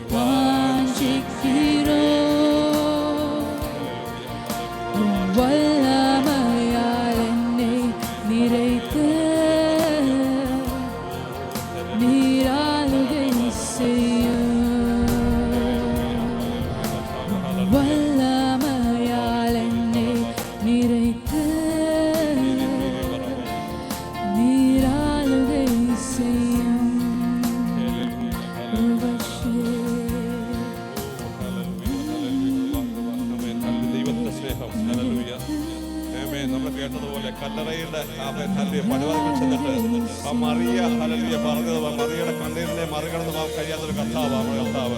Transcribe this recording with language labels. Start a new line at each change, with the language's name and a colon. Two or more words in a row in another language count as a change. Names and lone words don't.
Tamil: வாஞ்சிக்கிறோம் வல்லமையால் என்னை நிறைத்து நீராளுகை செய்யும் வல்லமையால் என்னை நிறைத்து நீராளுகை செய்யும்
Malayalam: ദൈവത്തിന്റെ സ്നേഹം. ഹല്ലേലൂയ. ആമേൻ. നമ്മൾ കേട്ടതുപോലെ കല്ലറയുടെ പടിവാതിൽ ചെന്നിട്ട് ആ മറിയ ഹല്ലേലൂയ പറഞ്ഞത് മറിയയുടെ കണ്ണീരിനെ മറികടന്ന് പോകാൻ കഴിയാത്തൊരു കർത്താവാണ് കർത്താവ്.